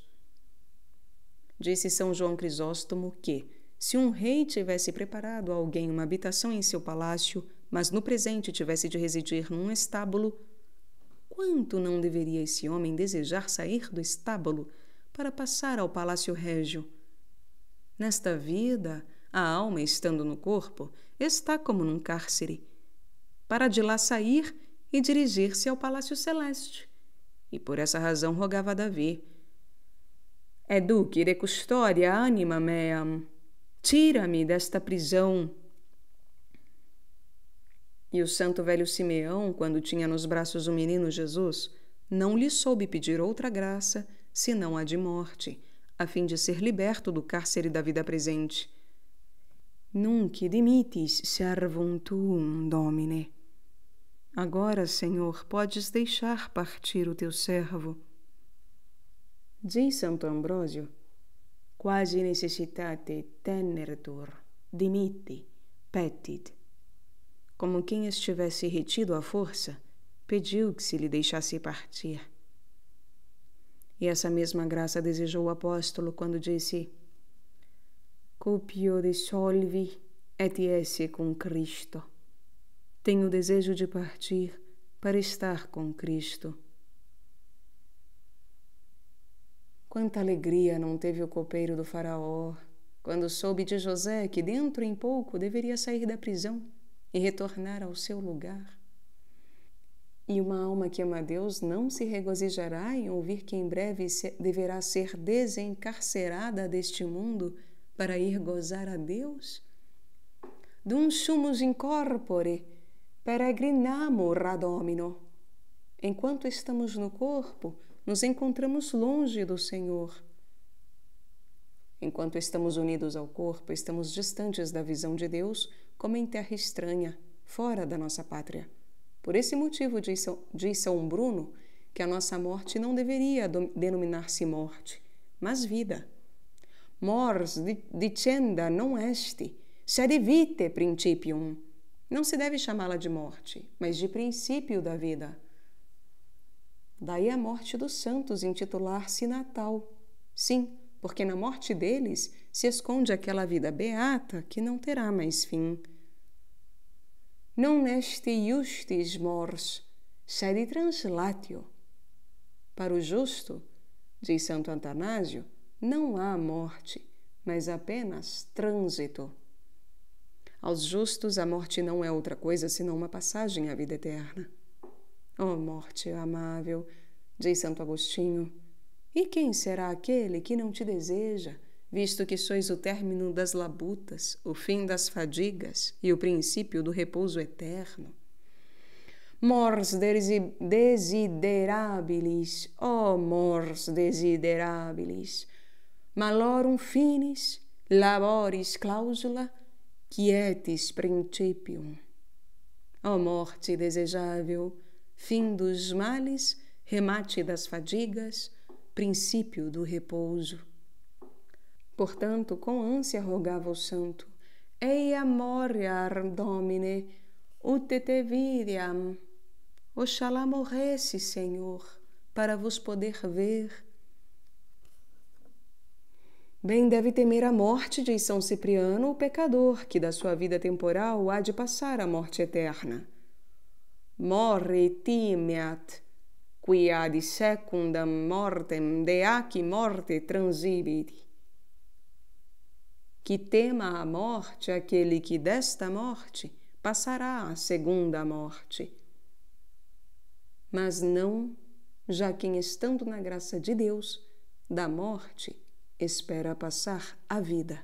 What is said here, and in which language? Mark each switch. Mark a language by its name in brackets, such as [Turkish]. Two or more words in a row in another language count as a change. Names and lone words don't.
[Portuguese] Disse São João Crisóstomo que, se um rei tivesse preparado a alguém uma habitação em seu palácio, mas no presente tivesse de residir num estábulo, quanto não deveria esse homem desejar sair do estábulo para passar ao palácio régio? Nesta vida, a alma, estando no corpo, está como num cárcere, para de lá sair e dirigir-se ao palácio celeste. E por essa razão rogava a Davi: [Latin] Educere custodia anima meam, [Portuguese] tira-me desta prisão. E o santo velho Simeão, quando tinha nos braços o menino Jesus, não lhe soube pedir outra graça, senão a de morte, a fim de ser liberto do cárcere da vida presente. [Latin] Nunc dimittis servum tuum, Domine. [Portuguese] Agora, Senhor, podes deixar partir o teu servo. Diz Santo Ambrósio: [Latin] Quasi necessitate tenertur, dimitti, petit. [Portuguese] Como quem estivesse retido à força, pediu que se lhe deixasse partir. E essa mesma graça desejou o apóstolo quando disse: [Latin] Cupio dissolvi et esse com Cristo. [Portuguese] Tenho o desejo de partir para estar com Cristo. Quanta alegria não teve o copeiro do faraó quando soube de José que dentro em pouco deveria sair da prisão e retornar ao seu lugar. E uma alma que ama a Deus não se regozijará em ouvir que em breve deverá ser desencarcerada deste mundo para ir gozar a Deus? [Latin] Dum sumus in corpore peregrinamur ad Domino. [Portuguese] Enquanto estamos no corpo, nos encontramos longe do Senhor. Enquanto estamos unidos ao corpo, estamos distantes da visão de Deus, como em terra estranha, fora da nossa pátria. Por esse motivo, diz São Bruno, que a nossa morte não deveria denominar-se morte, mas vida. [Latin] Mors dicenda non est, sed vitae principium. [Portuguese] Não se deve chamá-la de morte, mas de princípio da vida. Daí a morte dos santos intitular-se Natal. Sim, porque na morte deles se esconde aquela vida beata que não terá mais fim. [Latin] Non est justis mors, sed translatio. [Portuguese] Para o justo, diz Santo Antanásio, não há morte, mas apenas trânsito. Aos justos, a morte não é outra coisa senão uma passagem à vida eterna. Ó morte amável, diz Santo Agostinho, e quem será aquele que não te deseja, visto que sois o término das labutas, o fim das fadigas e o princípio do repouso eterno? [Latin] Mors desiderabilis, mors desiderabilis, malorum finis, laboris clausula, quietis principium. [Portuguese] Morte desejável, fim dos males, remate das fadigas, princípio do repouso. Portanto, com ânsia rogava o santo: [Latin] Eia moriar, Domine, ut te videam. [Portuguese] Oxalá morresse, Senhor, para vos poder ver. Bem deve temer a morte, diz São Cipriano, o pecador, que da sua vida temporal há de passar à morte eterna. [Latin] Morre timeat, qui ad secundam mortem deaci morte transibit. [Portuguese] Que tema a morte aquele que desta morte passará à segunda morte. Mas não, já quem estando na graça de Deus, da morte, espera passar a vida.